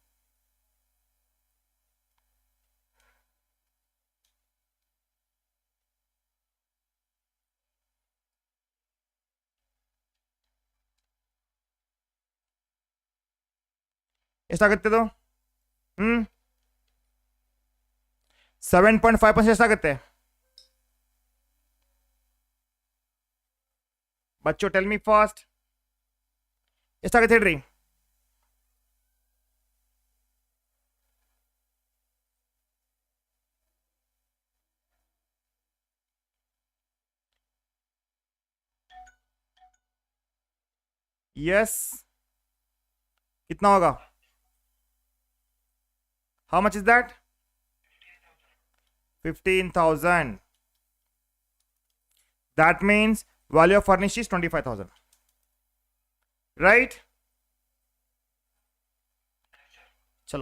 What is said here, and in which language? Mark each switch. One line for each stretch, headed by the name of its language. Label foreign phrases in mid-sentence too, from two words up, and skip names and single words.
Kannada: ಎಷ್ಟಾಗುತ್ತೆ ಇದು? 7.5% ಎಷ್ಟಾಗುತ್ತೆ?
English: बच्चों tell me fast.
Kannada: ಎಷ್ಟಾಗುತ್ತೆ ಹೇಳ್ರಿ?
English: यस.
Hindi: कितना होगा?
English: how much is that? 15,000. That means value of furnished is 25,000. Right? Chalo.